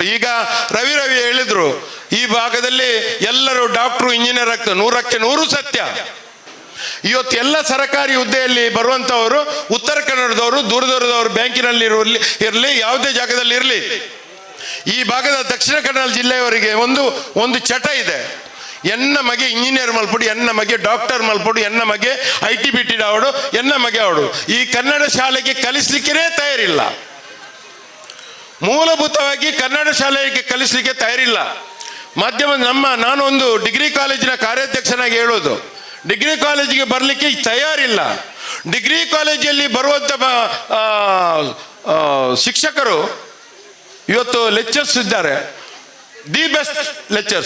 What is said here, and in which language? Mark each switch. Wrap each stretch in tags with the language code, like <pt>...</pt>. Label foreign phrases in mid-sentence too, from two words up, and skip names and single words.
<kn>ಈಗ ರವಿ ಹೇಳಿದ್ರು, ಈ ಭಾಗದಲ್ಲಿ ಎಲ್ಲರೂ ಡಾಕ್ಟ್ರು ಇಂಜಿನಿಯರ್ ಆಗ್ತಾರೆ, 100ಕ್ಕೆ 100 ಸತ್ಯ. ಇವತ್ತು ಎಲ್ಲ ಸರ್ಕಾರಿ ಹುದ್ದೆಯಲ್ಲಿ ಬರುವಂತವರು ಉತ್ತರ ಕನ್ನಡದವರು, ದೂರದವರು, ಬ್ಯಾಂಕಿನಲ್ಲಿ ಇರಲಿ, ಯಾವುದೇ ಜಾಗದಲ್ಲಿ ಇರಲಿ. ಈ ಭಾಗದ ದಕ್ಷಿಣ ಕನ್ನಡ ಜಿಲ್ಲೆಯವರಿಗೆ ಒಂದು ಚಟ ಇದೆ.</kn> <tcy>ಎನ್ನ ಮಗೆ ಇಂಜಿನಿಯರ್ ಮಲ್ಪಡು, ಎನ್ನ ಮಗೆ ಡಾಕ್ಟರ್ ಮಲ್ಪಡು, ಎನ್ನ ಮಗೆ ITBT ಆವಡು, ಎನ್ನ ಮಗೆ ಆವಡು.</tcy> <kn>ಈ ಕನ್ನಡ ಶಾಲೆಗೆ ಕಲಿಸ್ಲಿಕ್ಕೆ ತಯಾರಿಲ್ಲ. ಮೂಲಭೂತವಾಗಿ ಕನ್ನಡ ಶಾಲೆಗೆ ಕಲಿಸ್ಲಿಕ್ಕೆ ತಯಾರಿಲ್ಲ. ನಾನು ಒಂದು ಡಿಗ್ರಿ ಕಾಲೇಜಿನ ಕಾರ್ಯಾಧ್ಯಕ್ಷನಾಗಿ ಹೇಳೋದು, ಡಿಗ್ರಿ ಕಾಲೇಜಿಗೆ ಬರಲಿಕ್ಕೆ ತಯಾರಿಲ್ಲ. ಡಿಗ್ರಿ ಕಾಲೇಜಲ್ಲಿ ಬರುವಂತ ಶಿಕ್ಷಕರು ಇವತ್ತು ಲೆಕ್ಚರ್ಸ್ ಇದ್ದಾರೆ,</kn> <en>the best lecturers.</en>